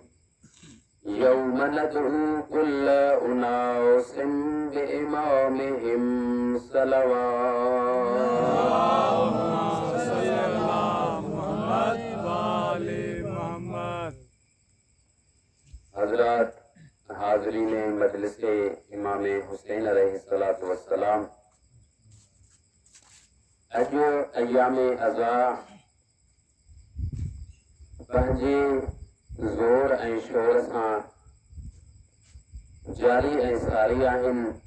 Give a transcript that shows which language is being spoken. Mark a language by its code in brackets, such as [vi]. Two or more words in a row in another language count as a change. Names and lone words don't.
[ar] يوم ندعو كل أناس بإمامهم صلوات. [sd] हजरात हाजरीन मजलिस के इमाम हुसैन [ar] عليه الصلاة والسلام [sd] अजो अयाम अज़ा पंहिंजे ज़ोर ऐं शोर सां जारी ऐं सारी आहिनि।